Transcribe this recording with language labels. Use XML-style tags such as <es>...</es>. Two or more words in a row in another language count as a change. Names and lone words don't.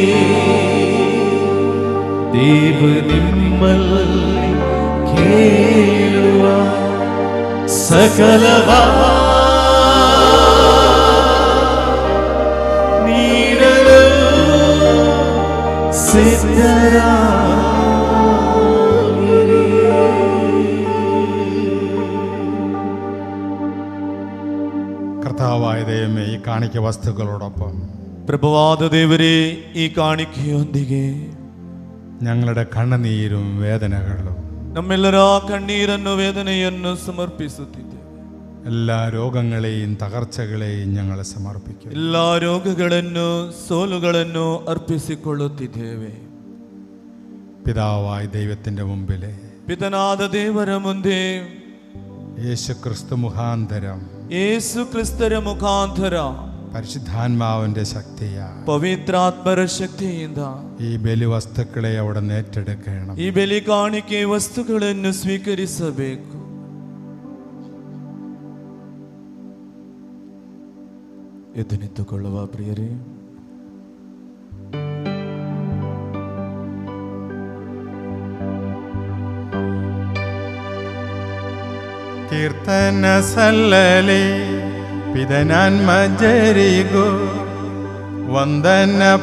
<kn>ದೇವ ನಿಮ್ಮಲ್ಲಿ ಕೇಳುವ ಸಕಲವಾ ನೀಡಲು ಸಿದ್ಧರಾಗಿರಿ.</kn> <ml>കർത്താവായ ദൈവമേ, ഈ കാണിക്ക വസ്തുക്കളോടൊപ്പം</ml> <kn>പ്രഭുവാദ ದೇವರೇ, ಈ ಕಾಣಿಕೆಯೊಂದಿಗೆ</kn> <ml>ഞങ്ങളുടെ കണ്ണുനീരും വേദനകളും</ml> <kn>ನಮ್ಮೆಲ್ಲರ ಕಣ್ಣೀರನ್ನು ವೇದನೆಯನ್ನು ಸಮರ್ಪಿಸುತ್ತಿದ್ದೇವೆ.</kn> <ml>എല്ലാ രോഗങ്ങളെയും തകർച്ചകളെയും ഞങ്ങൾ സമർപ്പിക്കും.</ml> <kn>ಎಲ್ಲ ರೋಗಗಳನ್ನು ಸೋಲುಗಳನ್ನು ಅರ್ಪಿಸಿಕೊಳ್ಳುತ್ತಿದ್ದೇವೆ.</kn> <ml>പിതാവായ ദൈവത്തിൻ്റെ മുമ്പിലെ</ml> <kn>ಪಿತನಾದ ದೇವರ ಮುಂದೆ</kn> <ml>യേശു ക്രിസ്തു മുഖാന്തരം</ml> <kn>ಯೇಸು ಕ್ರಿಸ್ತರ ಮುಖಾಂತರ</kn> <ml>പരിശുദ്ധാത്മാവിൻ്റെ ശക്തിയാ</ml> <kn>ಪವಿತ್ರಾತ್ಮರ ಶಕ್ತಿಯಿಂದ</kn> <ml>ഈ ബലിവസ്തുക്കളെ അവിടെ ഏറ്റെടുക്കണം.</ml> <kn>ಈ ಬೆಲೆ ಕಾಣಿಕೆ ವಸ್ತುಗಳನ್ನು ಸ್ವೀಕರಿಸಬೇಕು. ಎದ್ದು ನಿಂತುಕೊಳ್ಳುವ ಪ್ರಿಯರೇ. ಕೀರ್ತನ ಸಲ್ಲಲಿ ಪಿದನಾನ್ಮಜರಿಗೂ ವಂದನ</kn>